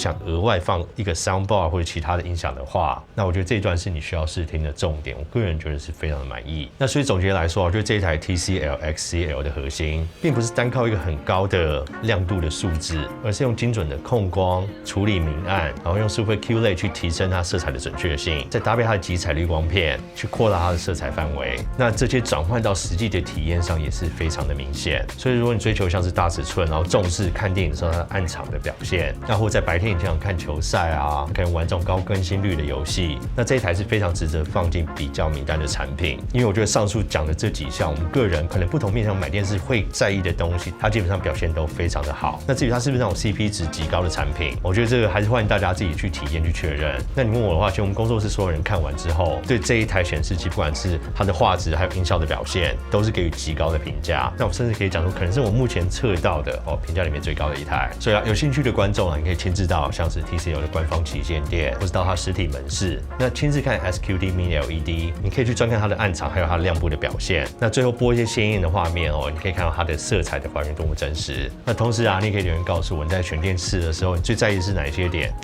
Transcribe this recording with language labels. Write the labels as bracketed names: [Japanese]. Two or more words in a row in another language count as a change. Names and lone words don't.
[Chinese] 想額外放一個 soundbar 或者其他的音響的話，那我覺得這一段是你需要試聽的重點。我個人覺得是非常的滿意。那所以總結來說，我覺得這一台 TCL XCL 的核心，並不是單靠一個很高的亮度的數字，而是用精準的控光、處理明暗，然後用 Super QLED 去提升它色彩的準確性，再搭配它的極彩濾光片去擴大它的色彩範圍。那這些轉換到實際的體驗上也是非常的明顯。所以如果你追求像是大尺寸，然後重視看電影的時候暗場的表現，那或在白天你經常看球賽啊，可能玩這種高更新率的遊戲，那這一台是非常值得放進比較名單的產品。因為我覺得上述講的這幾項，我們個人可能不同面向買電視會在意的東西，它基本上表現都非常的好。那至於它是不是那種 CP 值極高的產品，我覺得這個還是歡迎大家自己去體驗去確認。那你問我的話，其實我們工作室所有人看完之後，對這一台顯示器，不管是它的畫質還有音效的表現，都是給予極高的評價。那我甚至可以講說，可能是我目前測到的評價裡面最高的一台。所以啊，有興趣的觀眾啊，你可以親自到像是 TCL 的官方旗艦店，或是到它實體門市，那親自看 SQD Mini LED， 你可以去專看它的暗場，還有它的亮部的表現。那最後播一些鮮豔的畫面哦，你可以看到它的色彩的還原多麼真實。那同時啊，你也可以留言告訴我，你在選電視的時候，你最在意的是哪一些點？